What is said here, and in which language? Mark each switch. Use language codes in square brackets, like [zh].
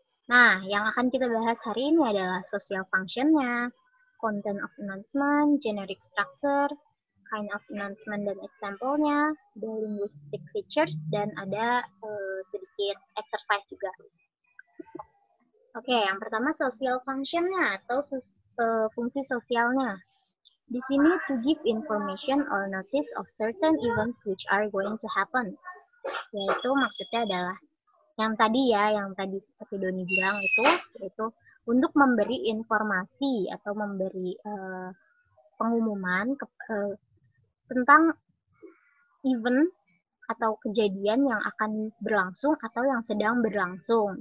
[id] Nah, yang akan kita bahas hari ini adalah social function-nya, [en] content of announcement, generic structure, kind of announcement [id] dan example-nya, [en] the linguistic features, [id] dan ada sedikit exercise juga. Oke, yang pertama social function-nya atau fungsi sosialnya. Di sini [en] to give information or notice of certain events which are going to happen. [id] Yaitu maksudnya adalah yang tadi seperti Doni bilang itu untuk memberi informasi atau memberi pengumuman tentang event atau kejadian yang akan berlangsung atau yang sedang berlangsung.